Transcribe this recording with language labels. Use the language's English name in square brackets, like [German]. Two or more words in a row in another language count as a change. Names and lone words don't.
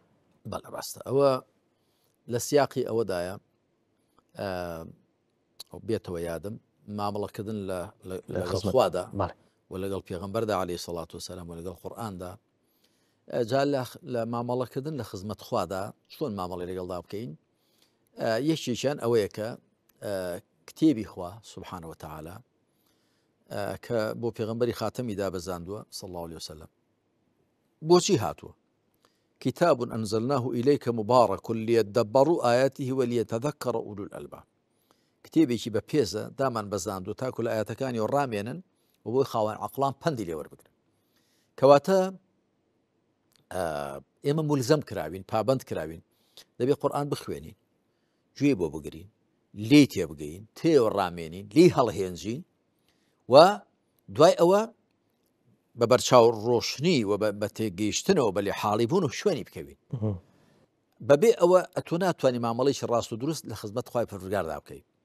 [Central Kurdish] بەڵێ ڕاستە ئەوە لە سیاقی ئەوەدایە بێتەوە یادم مامەڵەکردن لەگەڵ خوادا و لەگەڵ پێغەمبەردا [Arabic] عەلەیهی سەڵات وسەلام [Central Kurdish] و لەگەڵ قورئاندا جا لە مامەڵەکردن لە خزمەت خوادا چۆن مامەڵی لەگەڵدا بکەین یەکێکیان ئەوەیە کە کتێبی خوا [Arabic] سبحانه وتعالى [Central Kurdish] کە بۆ پێغەمبەری خاتەمی دابەزاندووە [Arabic] صلى الله عليه وسلم [Central Kurdish] بۆچی هاتووە [Arabic] كتاب أنزلناه إليك مبارك ليدبروا آياته وليتذكر أولو الألباب [Central Kurdish] کتێبێکی بە پێزە دامان بەزاندووە تاکو لە ئاەتەکانی و ڕامێنن و بۆی خاوەن عەقڵان پەندی لێوەربگرن کەواتە ئێمە مولزەم کراوین پابەند کراوین دەبێ قورئان بخوێنین گوێ بۆ بگرین لێی تێبگەین تێوە ڕامێنین لێی هەڵهێنجین و دوای ئەوە بە بەرچاو ڕۆشنی و بە تێگەیشتنەوە بە لێ حاڵی بوون و شوێنی بکەوین بەبێ ئەوە ئەتۆ ناتوانانی مامەڵێکی ڕاست و دروست لە خزمەت خوای پەروەردگاردا بکەیت